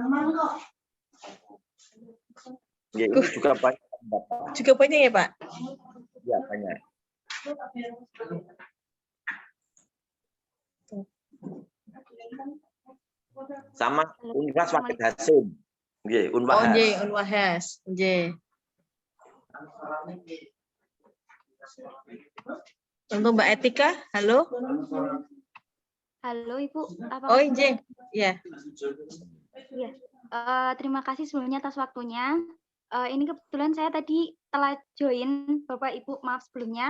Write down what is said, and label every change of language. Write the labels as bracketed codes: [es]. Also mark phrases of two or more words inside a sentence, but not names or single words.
[id] Itu juga banyak. Juga banyak ya, Pak? Ya, banyak. Sama Universitas Wahid Hasim. Nggih, Unwahas. Oh, nggih, Unwahas. Nggih. Untuk Mbak Etika, halo. Halo Ibu. Oh, nggih. Iya. Iya. Terima kasih sebelumnya atas waktunya. Ini kebetulan saya tadi telah join, Bapak Ibu, maaf sebelumnya.